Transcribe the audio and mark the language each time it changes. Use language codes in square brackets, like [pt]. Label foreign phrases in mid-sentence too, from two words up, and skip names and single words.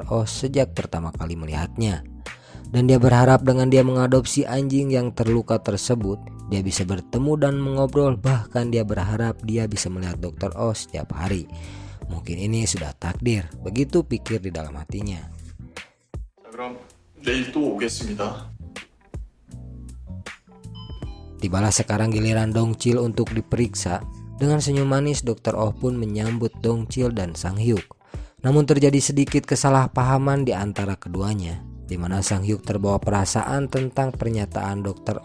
[id] Oh sejak pertama kali melihatnya. Dan dia berharap dengan dia mengadopsi anjing yang terluka tersebut, dia bisa bertemu dan mengobrol. Bahkan dia berharap dia bisa melihat Dr. Oh setiap hari. Mungkin ini sudah takdir, begitu pikir di dalam hatinya. [ko] 자, 그럼 내일 또 오겠습니다. [id] Tibalah sekarang giliran Dongchil untuk diperiksa. Dengan senyum manis Dr. Oh pun menyambut Dongchil dan Sang Hyuk. Namun terjadi sedikit kesalahpahaman di antara keduanya, di mana Sang Hyuk terbawa perasaan tentang pernyataan Dr.